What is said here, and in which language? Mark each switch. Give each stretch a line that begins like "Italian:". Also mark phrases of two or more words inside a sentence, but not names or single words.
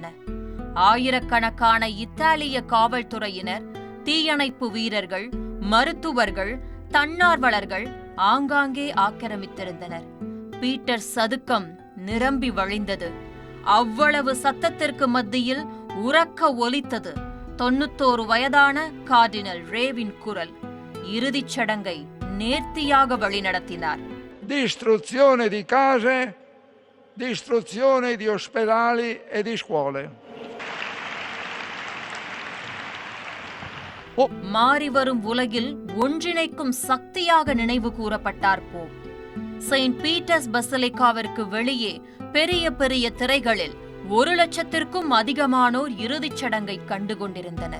Tamil: ஆயிரக்கணக்கான இத்தாலிய காவல்துறையினர், தீயணைப்பு வீரர்கள், மருத்துவர்கள், தன்னார்வலர்கள் ஆங்காங்கே ஆக்கிரமித்திருந்தனர். பீட்டர் சதுக்கம் நிரம்பி வழிந்தது. அவ்வளவு சத்தத்திற்கு மத்தியில் உரக்க ஒலித்தது 91 வயதான கார்டினல் ரேவின் குரல். இறுதிச் சடங்கை நேர்த்தியாக வழிநடத்தினார்.
Italian: Distruzione di case, distruzione di ospedali e di scuole.
Tamil: மாறிவரும் உலகில் ஒன்றிணைக்கும் சக்தியாக நினைவு கூறப்பட்டார் போப். செயின்ட் பீட்டர்ஸ் பசிலிக்காவிற்கு வெளியே பெரிய பெரிய திரைகளில் 1 லட்சத்திற்கும் அதிகமானோர் இறுதிச் சடங்கை கண்டுகொண்டிருந்தனர்.